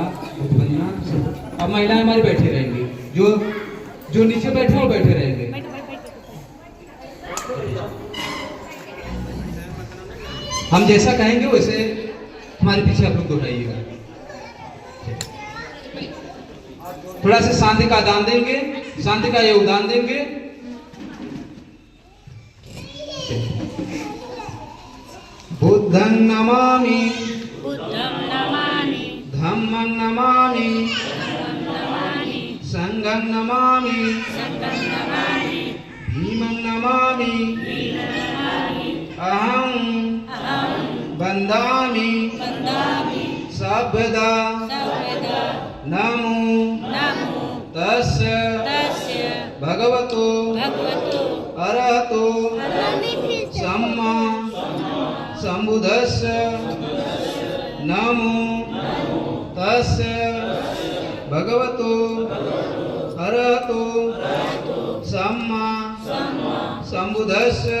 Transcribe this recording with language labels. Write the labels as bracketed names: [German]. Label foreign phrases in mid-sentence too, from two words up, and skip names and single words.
[Hindi] वंदना अब महिलाएं हमारी बैठी रहेंगी, जो नीचे बैठे वो बैठे रहेंगे। हम जैसा कहेंगे वैसे हमारे पीछे आप लोग दोहराइएगा। थोड़ा सा शांति का दान देंगे, शांति का योगदान देंगे। [Pali] बुद्धं नमामि, धम्मं नमामि, संघं नमामि, भीमं नमामि, अहं वन्दामि सर्वदा। नमो तस्य भगवतो अरहतो सम्मा सम्बुद्धस्य। नमो तस्य भगवतो अरहतो सम्मा सम्बुद्धस्य।